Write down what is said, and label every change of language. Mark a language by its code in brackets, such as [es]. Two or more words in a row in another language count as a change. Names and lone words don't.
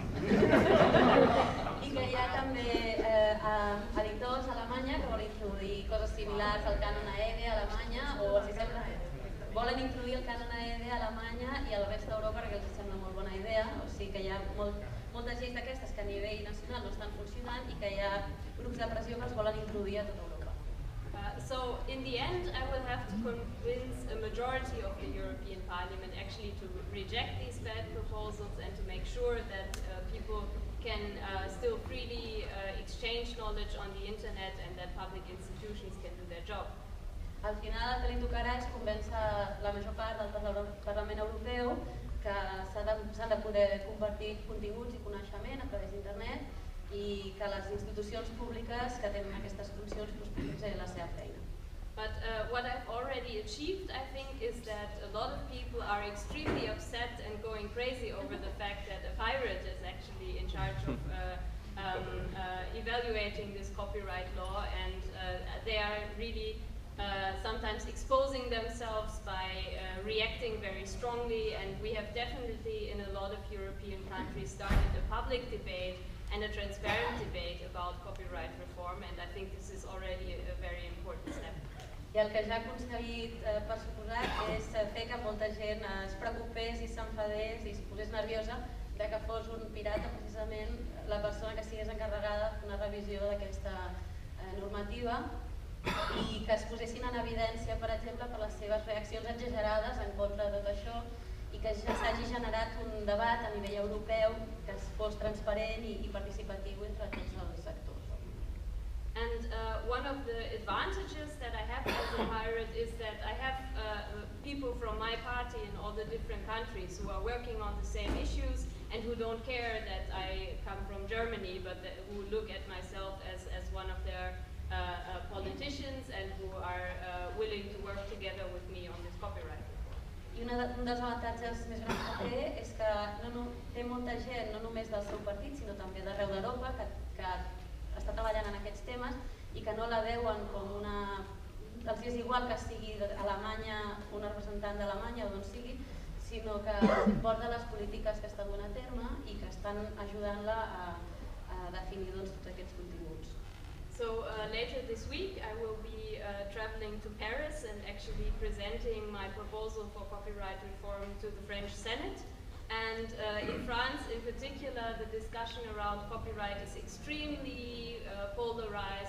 [ca] I que hi ha també editors a Alemanya que volen introduir coses similars al Canon Aide a Alemanya, o si sembla, volen introduir el Canon Aide a Alemanya i a la resta d'Europa perquè els sembla molt bona idea. O sigui que hi ha moltes lleis d'aquestes que a nivell nacional no estan funcionant i que hi ha grups de pressió que els volen introduir a tota Europa. [en] So in the end, I will have to convince a majority of the European Parliament actually to reject these bad proposals and to make sure that people can still freely exchange knowledge on the internet and that public institutions can do their job. [ca] Al final el que li tocarà és convèncer la major part del Parlament Europeu que s'han de poder compartir continguts i coneixement a través d'internet i que les institucions públiques que tenen aquestes funcions puguin fer la seva feina. [en] But what I've already achieved, I think, is that a lot of people are extremely upset and going crazy over the fact that a pirate is actually in charge of evaluating this copyright law, and they are really sometimes exposing themselves by reacting very strongly, and we have definitely in a lot of European countries started a public debate and a transparent debate about copyright reform, and I think this is already a very important step. [ca] I el que ja ha aconseguit, per suposat, és fer que molta gent es preocupés i s'enfadés i es posés nerviosa de que fos un pirata precisament la persona que estigués encarregada de fer una revisió d'aquesta normativa i que es posessin en evidència, per exemple, per les seves reaccions exagerades en contra de tot això i que ja s'hagi generat un debat a nivell europeu que fos transparent i participatiu entre tots els sectors. [en] And one of the advantages that I have as a pirate is that I have people from my party in all the different countries who are working on the same issues and who don't care that I come from Germany, but who look at myself as one of their politicians and who are willing to work together with me on this copyright. [ca] I un dels avantatges més grans que té és que té molta gent, no només del seu partit, sinó també d'arreu d'Europa, que està treballant en aquests temes i que no la veuen com una... Els és igual que sigui d'Alemanya, un representant d'Alemanya o d'on sigui, sinó que porta les polítiques que està duent a terme i que estan ajudant-la a definir tots aquests continguts. [en] So later this week I will be traveling to Paris and actually presenting my proposal for copyright reform to the French Senate. And in France in particular, the discussion around copyright is extremely polarized.